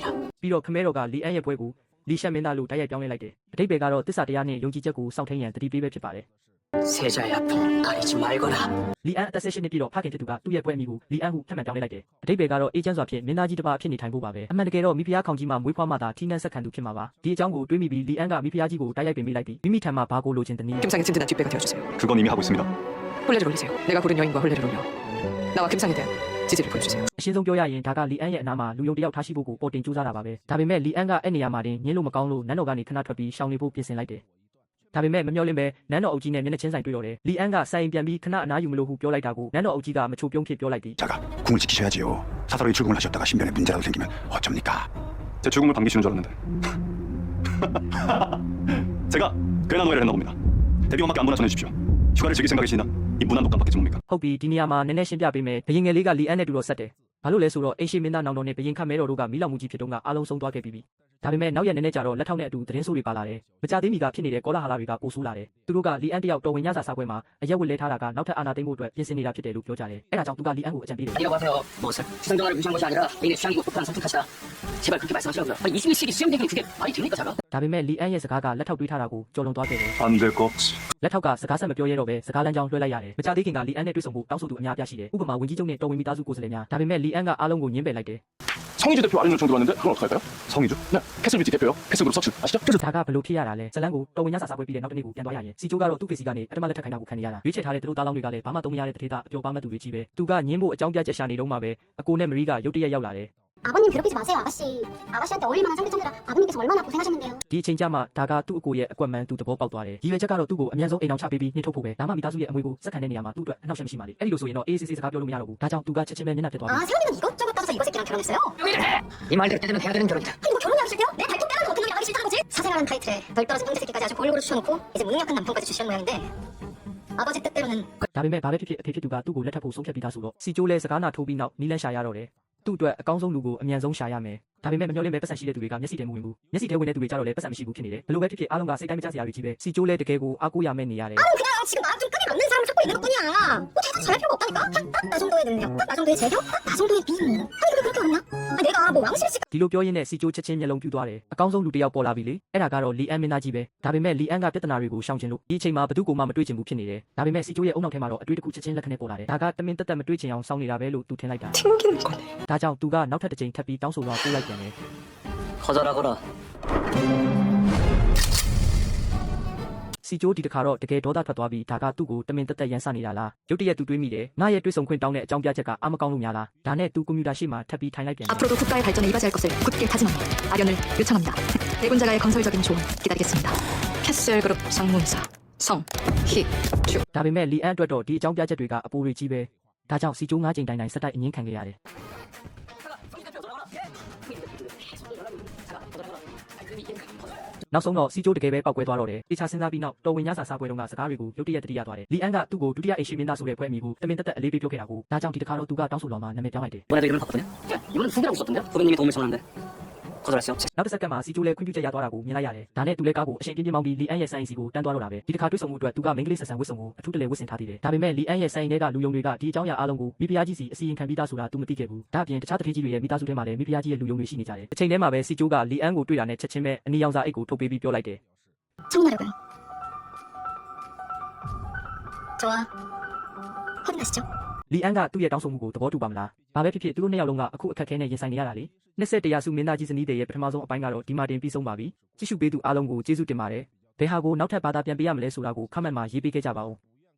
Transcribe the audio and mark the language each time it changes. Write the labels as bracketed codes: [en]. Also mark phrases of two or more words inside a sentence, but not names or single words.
[my] ပြီးတော့ခမဲတော်ကလီအန်ရဲ့ပွဲကိုလီရှက်မင်းသားလို့တိုက်ရိုက်ပြောင်းလဲလိုက်တယ်အတိတ်ပဲကတော့တစ္ဆာတရားနဲ့ယုံကြည်ချက်ကိုစောင့်ထိန်ရန်တတိပေးပဲဖြစ်ပါတယ် [ko] 세자의 아픔 가리지 말거라. [my] လီအန်အသက်16နှစ်ပြည့်တော့ဖခင်ဖြစ်သူကသူ့ရဲ့ပွဲအမိကိုလီအန်ဟုထပ်မံပြောင်းလဲလိုက်တယ်အတိတ်ပဲကတော့အေဂျင့်စွာဖြင့်မင်းသားကြီးတစ်ပါးဖြစ်နေထိုင်ဖို့ပါပဲအမှန်တကယ်တော့မိဖုရားခေါင်ကြီးမှာမွေးဖွားမှသာထိနှန်းဆက်ခံသူဖြစ်မှာပါဒီအကြောင်းကိုတွေးမိပြီးလီအန်ကမိဖုရားကြီးကိုတိုက်ရိုက်ပင်မိလိုက်ပြီးမိမိထံမှာဘာကိုလိုချင်တနည်း [ko] 김상의 든든한 뒷배가 되어주세요. 그건 이미 하고 있습니다. 혼례를 올리세요. 내가 부른 여인과 혼례를 올려 나와 김상에 대한 지지를 보여주세요. [my] အရှင်းဆုံးပြောရရင်ဒါကလီအန်ရဲ့အနာမှာလူယုံတယောက်ထားရှိဖို့ကိုပေါ်တင်ကြိုးစားတာပါပဲဒါပေမဲ့လီအန်ကအဲ့နေရာမှာတင်ညင်းလို့မကောင်းလို့နန်းတော်ကနေခဏထွက်ပြီးရှောင်နေဖို့ပြင်ဆင်လိုက်တယ်ဒါပေမဲ့မမျှော်လင့်ပဲနန်းတော်အုပ်ကြီးနဲ့မျက်နှာချင်းဆိုင်တွေ့တော့တယ်လီအန်ကဆိုင်ပြန်ပြီးခဏအနားယူမလို့ဟုပြောလိုက်တာကိုနန်းတော်အုပ်ကြီးကမချိုပြုံးဖြစ်ပြောလိုက်သည် [ko] 자가 궁을 지키셔야지요. 사사로이 출궁을 하셨다가 신변에 문제라도 생기면 어쩝니까? 제 출궁을 반기시는 줄 알았는데. 제가 괜한 오해를 했나 봅니다. 대비원밖에 안보나 전해주십시오. 휴가를 즐길 생각이시나 이 무난 독감밖에 뭡니까? [my] ဟုတ်ပြီဒီနေရာမှာနည်းနည်းရှင်းပြပေးမယ်ဘရင်ငယ်လေးကလီအန်နဲ့တူတော့ဆက်တယ်ဘာလို့လဲဆိုတော့အိမ်ရှိမင်းသားနောင်တော်နဲ့ဘရင်ခတ်မဲတော်တို့ကမီးလောင်မှုကြီးဖြစ်တော့ကအားလုံးဆုံးသွားခဲ့ပြီးဒါပေမဲ့နောက်ရက်နည်းနည်းကြာတော့လက်ထောက်နဲ့အတူသတင်းဆိုးတွေပါလာတယ်မကြသေးမီကဖြစ်နေတဲ့ကောလာဟလတွေကပိုဆိုးလာတယ်သူတို့ကလီအန်တယောက်တော်ဝင်ညစာစားပွဲမှာအရက်ဝတ်လဲထားတာကနောက်ထပ်အာဏာသိမ်းဖို့အတွက်ပြင်ဆင်နေတာဖြစ်တယ်လို့ပြောကြတယ်အဲ့ဒါကြောင့်သူကလီအန်ကိုအကြံပေးတယ် [ko] 아니라고 하세요. 무엇을? 지상정화를 무시한 것이 아니라 개인의 취향이고 폭탄 선택하시라. 제발 그렇게 말씀하시라고요. 아니 21세기 수용되기는 그게 말이 됩니까 자가? [my] ဒါပေမဲ့လီအန်ရဲ့စကားကလက်ထောက်တွေးထားတာကိုကြော်လွန်သွားခဲ့တယ် [ko] 안 될 것 없지. [my] လက်ထောက်ကစကားဆက်မပြောရတော့ပဲစကားလမ်းကြောင်းလွှဲလိုက်ရတယ်မကြသေးခင်ကလီအန်နဲ့တွေ့ဆုံဖို့တောင်းဆိုသူအများပြားရှိတယ်ဥပမာဝင်ကြီးချုပ်နဲ့တော်ဝင်မိသားစုကိုယ်စားလှယ်များဒါပေမဲ့လီအန်ကအားလုံးကိုညှင်းပယ်လိုက်တယ် [ko] 성희주 대표 알림 요청 들어왔는데 그건 어떡할까요? 성희주? 네. 캐슬뷰티 대표요. 캐슬그룹 서치 아시죠? [my] ဒါကဘလို့ဖြစ်ရတာလဲဇလန်းကိုတော်ဝင်ညစာစားပွဲပြီးတဲ့နောက်တစ်နေ့ကိုပြန်သွားရရင်စီချိုးကတော့သူ့ဖေစီကနေပထမလက်ထပ်ခိုင်းတာကိုခံနေရတာရွေးချယ်ထားတဲ့သူတို့သားလောင်းတွေကလည်းဘာမှသုံးမရတဲ့တထေတာအပျော်ပါမဲ့သူတွေကြီးပဲသူကညင်းဖို့အကြောင်းပြချက်ရှာနေတော့မှပဲအကိုနဲ့မရီကရုတ်တရက်ရောက်လာတယ် [ko] 아버님 괴롭히지 마세요, 아가씨. 아가씨한테 어울릴 만한 상대 찾느라 아버님께서 얼마나 고생하셨는데요. [my] ဒီအချိန်ကျမှဒါကသူ့အကိုရဲ့အကွက်မှန်သူသဘောပေါက်သွားတယ်ရည်ရွယ်ချက်ကတော့သူ့ကိုအများဆုံးအိမ်အောင်ချပေးပြီးနှိထုတ်ဖို့ပဲဒါမှမိသားစုရဲ့အမွေကိုစက်ခံတဲ့နေရာမှာသူ့အတွက်အနှောက်အယှက်မရှိပါလေအဲ့ဒီလိုဆိုရင်တော့အေးအေးဆေးဆေးစကားပြောလို့မရတော့ဘူးဒါကြောင့်သူကချက်ချင်းပဲမျက်နှာတက်သွားပြီ [ko] 아, 세훈이는 이것저것 따져서 이거 새끼랑 결혼했어요? 이 말대로 때되면 해야 되는 결혼이다. 아니 뭐 결혼이 하기 싫대요? 내 발톱 빼가지고 어떤 놈이 나가기 싫다는 거지? 사생활한 타이틀에 덜 떨어진 형제 새끼까지 아주 골고루 추천놓고 이제 무능력한 남편까지 주시는 모양인데 아버지 뜻대로는 [my] ဒါပေမဲ့ဘာပဲဖြစ်ဖြစ်အဖေဖြစ်သူကသူ့ကိုလက်ထပ်ဖို့ဆုံးဖြတ်ပြီးသားဆိုတော့စီချိုးလဲစကားနာထိုးပြီးနောက်နီးလန်းရှာရတော့တယ်သူ့အတွက်အကောင်းဆုံးလူကိုအမြန်ဆုံးရှာရမယ်ဒါပေမဲ့မမျှော်လင့်ပဲပတ်စံရှိတဲ့သူတွေကမျက်စိထဲမဝင်ဘူးမျက်စိထဲဝင်တဲ့သူတွေကြတော့လည်းပတ်စံမရှိဘူးဖြစ်နေတယ်ဘလို့ပဲဖြစ်ဖြစ်အားလုံးကစိတ်တိုင်းမကျစရာတွေကြီးပဲစီချိုးလဲတကယ်ကိုအားကိုးရမယ့်နေရတယ် [ko] 나는 그냥 지금 나랑 좀 끈이 맞는 사람을 찾고 있는 것뿐이야. 뭐 대답 잘할 필요가 없다니까. 딱나 정도의 능력, 딱나 정도의 재력, 딱나 정도의 미인. 아니 근데 그렇게 없나? 아니 내가 뭐 왕실 씨 [my] ဒီလိုပြောရင်းနဲ့စီချိုးချက်ချင်းမျက်လုံးပြူသွားတယ်အကောင်းဆုံးလူတစ်ယောက်ပေါ်လာပြီလေအဲ့ဒါကတော့လီအန်မင်းသားကြီးပဲဒါပေမဲ့လီအန်ကပြဿနာတွေကိုရှောင်ကျင်လို့ဒီအချိန်မှာဘသူကိုမှမတွေ့ချင်ဘူးဖြစ်နေတယ်ဒါပေမဲ့စီချိုးရဲ့အုံနောက်ထဲမှာတော့အတွေ့အကြုံချက်ချင်းလက်ခနဲ့ပေါ်လာတယ်ဒါကတမင်တက်တက်မတွေ့ချင်အောင်စောင့်နေတာပဲလို့သူထင်လိုက်တာ [ko] 튕기는 거네. [my] ဒါကြောင့်သူကနောက်ထပ်တစ်ချိန်ထပ်ပြီးတောင်းဆိုတော့ပို့လိုက်ပြန်တယ် [ko] 거절하거라. [my] စီချိုးဒီတစ်ခါတော့တကယ်ဒေါသထွက်သွားပြီးဒါကသူ့ကိုတမင်တက်တက်ရန်ဆနေတာလားရုတ်တရက်သူတွေးမိတယ်ငါရဲ့တွေးဆုံခွင့်တောင်းတဲ့အကြောင်းပြချက်ကအမကောင်းလို့များလားဒါနဲ့သူကွန်ပျူတာရှေ့မှာထပ်ပြီးထိုင်လိုက်ပြန်တယ် [ko] 앞으로도 국가의 발전에 이바지할 것을 굳게 다짐합니다. 아련을 요청합니다. 대군자가의 건설적인 조언 기다리겠습니다. 캐슬그룹 상무이사 성희주 [my] ဒါပေမဲ့လီအန်အတွက်တော့ဒီအကြောင်းပြချက်တွေကအပိုးတွေကြီးပဲဒါကြောင့်စီချိုး၅ချိန်တိုင်းဆက်တိုက်အငင်းခံခဲ့ရတယ်နောက်ဆုံးတော့စီချိုးတကယ်ပဲပောက်ကွဲသွားတော့တယ်တေချာစဉ်းစားပြီးနောက်တော်ဝင်ညစာစားပွဲတုန်းကစကားတွေကိုရုတ်တရက်တတိယသွားတယ်လီအန်ကသူ့ကိုဒုတိယအိမ်ရှိမင်းသားဆိုတဲ့ပွဲအမိကိုတမင်တက်တက်အလေးပေးပြောခဲ့တာကိုဒါကြောင့်ဒီတစ်ခါတော့သူကတောင်းဆိုတော်မှာနာမည်ပြောင်းလိုက်တယ် [ko] 이번에도 이름을 바꿨거든요. 이번엔 후배라고 썼던데요. 후배님이 도움을 청하는데 거절할 수 없지. [my] နောက်တစ်စက္ကန့်မှာစီချိုးလဲခွင့်ပြုချက်ရသွားတာကိုမြင်လိုက်ရတယ်ဒါနဲ့သူလဲကားကိုအချိန်ပြင်းပြင်းမောင်းပြီးလီအန်ရဲ့ဆိုင်စီကိုတန်းသွားတော့တာပဲဒီတစ်ခါတွေ့ဆုံမှုအတွက်သူကမိန်းကလေးဆက်ဆံဝတ်စုံကိုအထူးတလဲဝတ်ဆင်ထားသေးတယ်ဒါပေမဲ့လီအန်ရဲ့ဆိုင်ထဲကလူယုံတွေကဒီအကြောင်းအရာအားလုံးကိုမိဖုရားကြီးစီအစီရင်ခံပြီးသားဆိုတာသူမသိခဲ့ဘူးဒါအပြင်တခြားတတိကြီးတွေရဲ့မိသားစုထဲမှာလည်းမိဖုရားကြီးရဲ့လူယုံတွေရှိနေကြတယ်အချိန်ထဲမှာပဲစီချိုးကလီအန်ကိုတွေ့တာနဲ့ချက်ချင်းပဲအနီရောင်စာအိတ်ကိုထုတ်ပေးပြီးပြောလိုက်တယ် [ko] 청문하려고요. 좋아. 확인하시죠. [my] လီအန်ကသူ့ရဲ့တောင်းဆိုမှုကိုသဘောတူပါမလားဘာပဲဖြစ်ဖြစ်သူတို့နှစ်ယောက်လုံးကအခုအခက်အခဲနဲ့ရင်ဆိုင်နေရတာလေ21ရာစုမင်းသားကြီးဇနီးတဲ့ရဲ့ပထမဆုံးအပိုင်းကတော့ဒီမှာတင်ပြီးဆုံးပါပြီကြည့်ရှုပေးသူအားလုံးကိုကျေးဇူးတင်ပါတယ်ဘယ်ဟာကိုနောက်ထပ်ဘာသာပြန်ပေးရမလဲဆိုတာကိုခမန့်မှာရေးပေးခဲ့ကြပါဦး